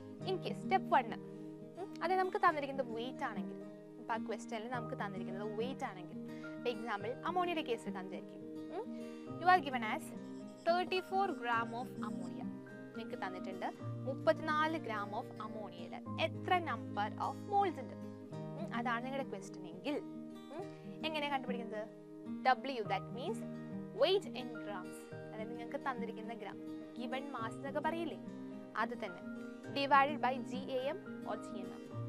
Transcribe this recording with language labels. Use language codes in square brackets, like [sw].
[ml] In case step 1, അതായത് നമുക്ക് തന്നിരിക്കുന്നത് വെയിറ്റ് ആണെങ്കിൽ, ഇപ്പോൾ ആ ക്വസ്റ്റ്യനിൽ നമുക്ക് തന്നിരിക്കുന്നത് വെയിറ്റ് ആണെങ്കിൽ, ഫോർ എക്സാമ്പിൾ അമോണിയയുടെ കേസിൽ തന്നിരിക്കും. [en] You are given as 34 gram of ammonia. [ml] നിങ്ങൾക്ക് തന്നിട്ടുണ്ട് 34 gram ഓഫ് അമോണിയയിൽ എത്ര നമ്പർ ഓഫ് മോൾസ് ഉണ്ട്? അതാണ് നിങ്ങളുടെ ക്വസ്റ്റ്യൻ എങ്കിൽ എങ്ങനെയാണ് കണ്ടുപിടിക്കുന്നത്? [en] W, that means weight in grams. [ml] അതായത് നിങ്ങൾക്ക് തന്നിരിക്കുന്ന ഗ്രാം, ഗിവൺ മാസ് എന്നൊക്കെ പറയില്ലേ, അത് തന്നെ divided by GAM or GNM.